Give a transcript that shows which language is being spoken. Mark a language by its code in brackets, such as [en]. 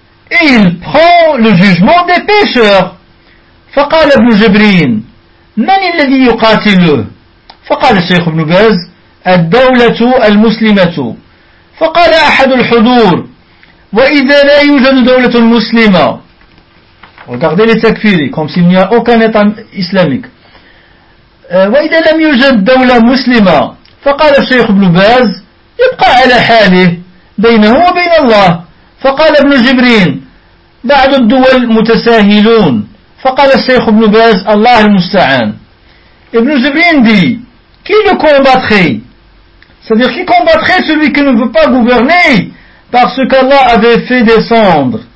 [fr] Et il prend le jugement des pécheurs. [ar] فقال ابن جبرين من الذي يقاتله؟ فقال الشيخ ابن باز الدولة المسلمة. فقال أحد الحضور وإذا لا يوجد دولة مسلمة. [fr] Regardez les takfiri, comme s'il n'y a aucun état islamique. [ar] وإذا لم يوجد دولة مسلمة. فقال الشيخ ابن باز يبقى على حاله بينه وبين الله. فقال ابن جبرين بعض الدول متساهلون. فقال الشيخ ابن باز الله المستعان. [fr] Ibn Zubayn dit, qui le combattrait? C'est-à-dire, qui combattrait celui qui ne veut pas gouverner parce qu'Allah avait fait descendre?